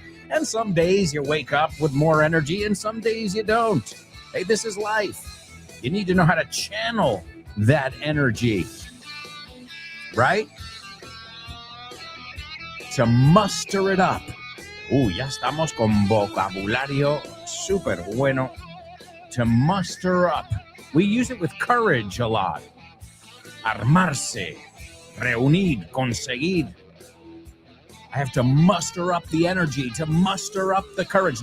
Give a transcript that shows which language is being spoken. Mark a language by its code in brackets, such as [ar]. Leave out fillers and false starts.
[en] And some days you wake up with more energy and some days you don't. Hey, this is life. You need to know how to channel that energy, right? To muster it up. [es] Ya estamos con vocabulario súper bueno. [en] To muster up. We use it with courage a lot. [es] Armarse, reunir, conseguir. [en] I have to muster up the energy, to muster up the courage.